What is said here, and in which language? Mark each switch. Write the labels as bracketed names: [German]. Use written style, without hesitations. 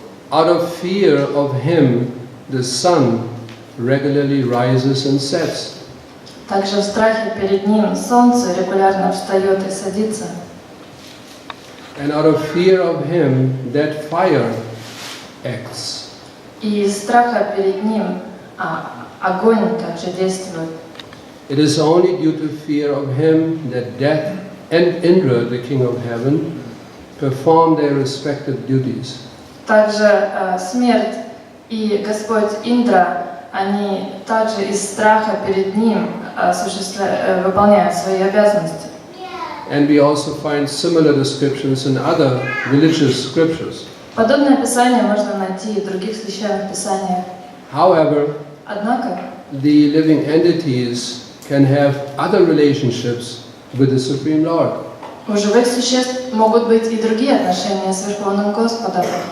[English] Out of fear of him, the sun regularly rises and sets. [Russian] Также в страхе перед ним солнце регулярно встает и садится. [English] And out of fear of him, that fire acts. [Russian] И из страха перед ним огонь также действует. [English] It is only due to fear of him that Death and Indra, the king of heaven, perform their respective duties. [Russian] Также смерть и Господь Индра, они также из страха перед ним выполняют свои обязанности. [English] And we also find similar descriptions in other religious scriptures. [Russian] Подобное описание можно найти и в других священных писаниях. [English] However, [Russian] Однако, [English] the living entities can have other relationships with the Supreme Lord. [Russian] у живых существ могут быть и другие отношения с Верховным Господом.